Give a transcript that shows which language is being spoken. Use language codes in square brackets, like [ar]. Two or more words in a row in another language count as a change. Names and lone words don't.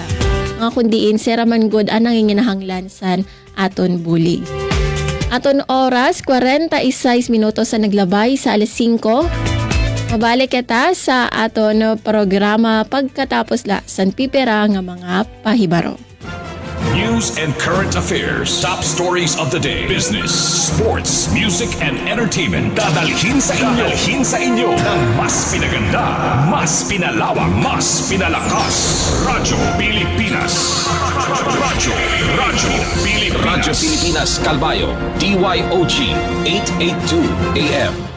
[war] Nga kundiin, sira man good ang nanginginahanglansan aton bulig. Aton oras, 46 minutos sa naglabay sa alas 5. Mabalik kita sa aton programa pagkatapos la san pipera nga mga pahibaro. [en] News and current affairs, top stories of the day, business, sports, music, and entertainment. [tl] Dadalhin sa inyo ng mas pinaganda, mas pinalawak, mas pinalakas. Radyo Pilipinas. Radyo Pilipinas Calbayo, DYOG 882 AM.